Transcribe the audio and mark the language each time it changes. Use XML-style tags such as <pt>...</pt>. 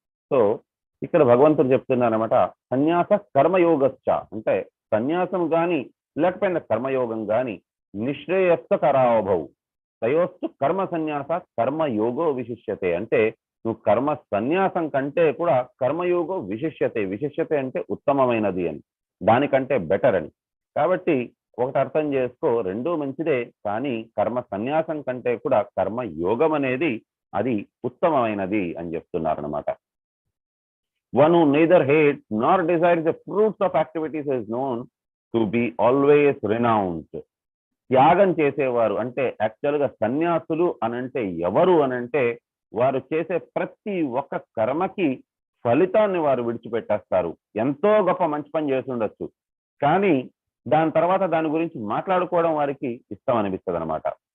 <te>So ఇక్కడ భగవంతుడు చెప్తున్నారనమాట,</te> <sa>సన్యాస కర్మయోగశ్చ</sa> <te>అంటే సన్యాసం గాని లేకపోయినా కర్మయోగం గాని</te> <sa>నిశ్రేయస్కరౌభౌ తయోస్తు కర్మ సన్యాసాత్ కర్మయోగో విశిష్యతే</sa> <te>అంటే నువ్వు కర్మ సన్యాసం కంటే కూడా కర్మయోగో విశిష్యతే, విశిష్యతే అంటే ఉత్తమమైనది అని, దానికంటే బెటర్ అని. కాబట్టి ఒకటి అర్థం చేసుకో, రెండూ మంచిదే, కానీ కర్మ సన్యాసం కంటే కూడా కర్మ యోగం అనేది అది ఉత్తమమైనది అని చెప్తున్నారు అనమాట.</te> <en>One who neither hates nor desires the fruits of activities is known to be always renounced.</en> <te>త్యాగం చేసేవారు అంటే యాక్చువల్గా సన్యాసులు అనంటే ఎవరు అనంటే వారు చేసే ప్రతి ఒక్క కర్మకి ఫలితాన్ని వారు విడిచిపెట్టేస్తారు. ఎంతో గొప్ప మంచి పని చేసి ఉండొచ్చు, కానీ దాని తర్వాత దాని గురించి మాట్లాడుకోవడం వారికి ఇష్టం అనిపిస్తుంది అనమాట.</te>